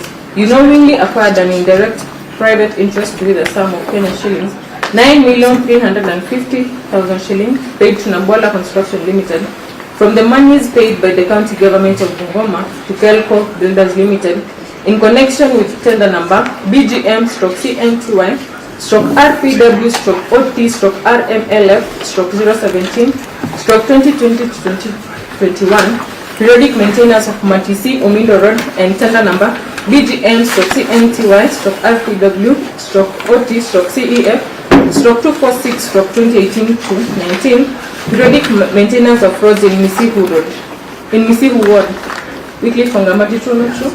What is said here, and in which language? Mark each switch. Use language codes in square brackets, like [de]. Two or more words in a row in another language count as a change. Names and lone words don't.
[en] You knowingly acquired an indirect private interest with a sum of Kenyan shillings 9,350,000 shillings paid to Nabwala Construction Limited from the monies paid by the County Government of Bungoma to Kelko Builders Limited in connection with tender number BGM/CNTY/RPW/OT/RMLF/017/2020-2021 periodic maintenance of Matisi Omindo Road and tender number BGM/CNTY/RPW/OT/CEF/246/2018-19 periodic maintenance of roads in Misihu Road, in Misihu Ward. Weekly for Wangamati, true or not true?